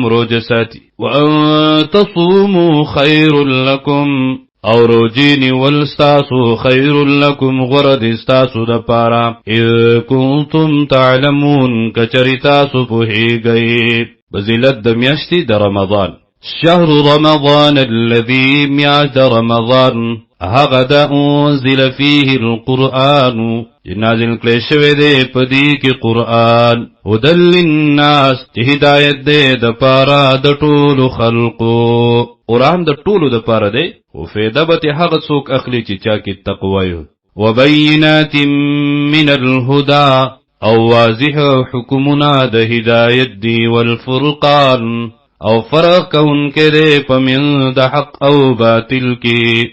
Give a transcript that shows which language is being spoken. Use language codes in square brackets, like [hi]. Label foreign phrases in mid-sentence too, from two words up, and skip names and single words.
[ps] روزه ساتي [ar] وان تصوموا خیر لکم [ps] او روزی نیول ستاسو [ar] خیر لکم [ps] غوره دی ستاسو دپاره [ar] اذ کنتم [ps] تعلمون کچری تاسو پوهیږئ فضیلت د میاشتې د رمضان [ar] شهر رمضان الذي [ps] میاشت د رمضان هغه د [ar] انزل فيه القرآن [ps] نازل کړی شوی دی په دې کې قرآن [ar] هدى للناس [ps] چې هدایت دی د پاره د ټولو خلقو قرآن د ټولو د پاره دی او فایده به هغه څوک اخلي چې چا کې تقوا وي. [ar] وبینات من الهدى [ps] او واضح حکمنا د هدایت دی، والفرقان او فرق کونکي دی پمن د حق او باطل کې.